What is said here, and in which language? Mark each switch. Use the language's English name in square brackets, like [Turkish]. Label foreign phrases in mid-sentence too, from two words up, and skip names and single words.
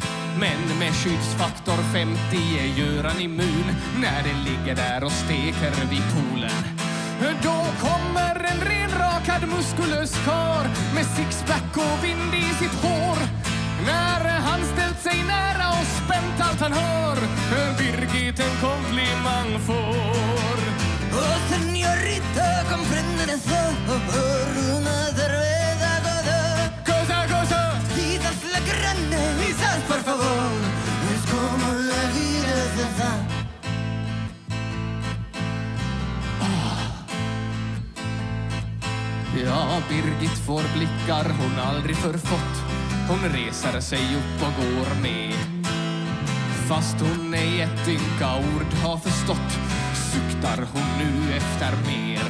[Swedish] Men med skyddsfaktor 50 är Göran immun när det ligger där och steker vid poolen. Då kommer en renrakad muskulös kar med sixpack och vind i sitt hår. När han ställt sig nära och spänt allt han hör, Birgit en komplimang får. [Spanish] Oh, señorita, comprende eso. Una cerveza, Cosa. quizás la grande, quizás por favor. Es como la vida se da. [Swedish] Ja, Birgit får blickar hon aldrig förfått. Hon reser sig upp och går med. Fast hon ej ett ynka ord har förstått, suktar hon nu efter mer.